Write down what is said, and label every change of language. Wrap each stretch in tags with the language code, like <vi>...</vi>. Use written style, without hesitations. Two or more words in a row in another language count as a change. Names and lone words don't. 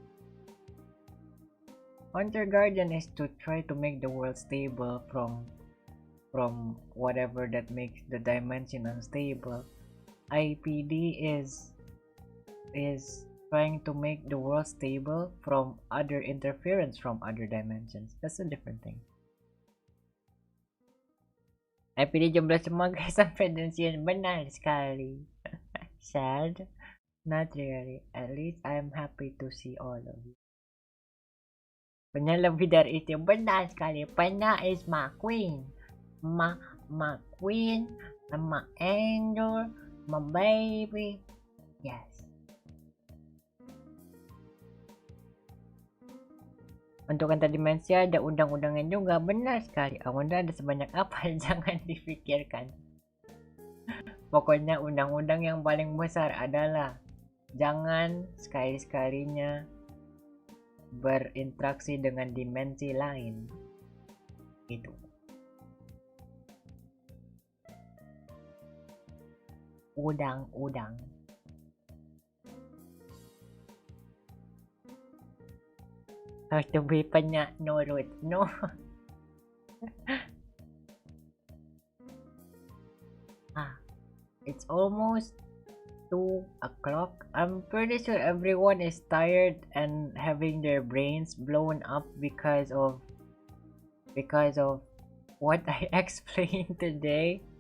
<en>Counter Guardian is to try to make the world stable from whatever that makes the dimension unstable. IPD is trying to make the world stable from other interference from other dimensions. That's a different thing.</en> <id>IPD jomblo semua guys sampai pensiun, benar sekali.</id> <en>Sad? Not really. At least I'm happy to see all of you.</en> <id>Panya lebih dari itu, benar sekali.</id> <en>Panya is my queen. My queen, my angel, my baby. Yes.</en> <id>Untuk antar dimensi ada undang-undangnya juga, benar sekali. Undang ada sebanyak apa? Jangan dipikirkan. Pokoknya undang-undang yang paling besar adalah jangan sekali-sekalinya berinteraksi dengan dimensi lain. Gitu. Undang-undang. Harus lebih banyak nurut.</id> <en>No. It's almost 2 o'clock. I'm pretty sure everyone is tired and having their brains blown up because of what I explained today.</en>